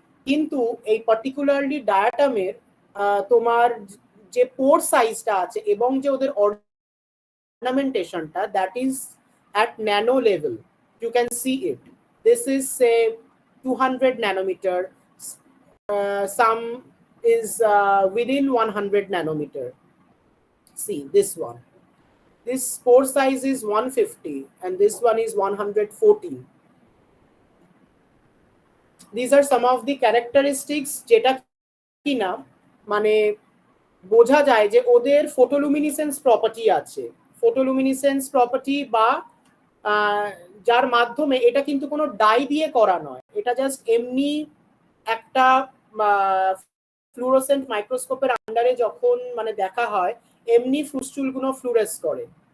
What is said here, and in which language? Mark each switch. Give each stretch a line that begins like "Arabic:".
Bangla: কিন্তু এই পার্টিকুলারলি ডায়াটামের তোমার যে পোর সাইজটা আছে এবং যে ওদের অর্নামেন্টেশনটা,
English: That is at nano level. You can see it, this is say 200 nanometer, some is within 100 nanometer. See this one, this pore size is 150 and this one is 114. These are some of the characteristics
Bangla: যেটা কিনা মানে বোঝা যায় যে ওদের
English: Photoluminescence property আছে।
Bangla: ফটোলুমিনিসেন্স property বা যার মাধ্যমে এটা কিন্তু কোনো ডাই দিয়ে করা নয়, এটা জাস্ট এমনি একটা ফ্লুরোসেন্ট মাইক্রোস্কোপের আন্ডারে যখন মানে দেখা হয় এমনি ফ্রুস্টুলগুলো ফ্লুরেস করে।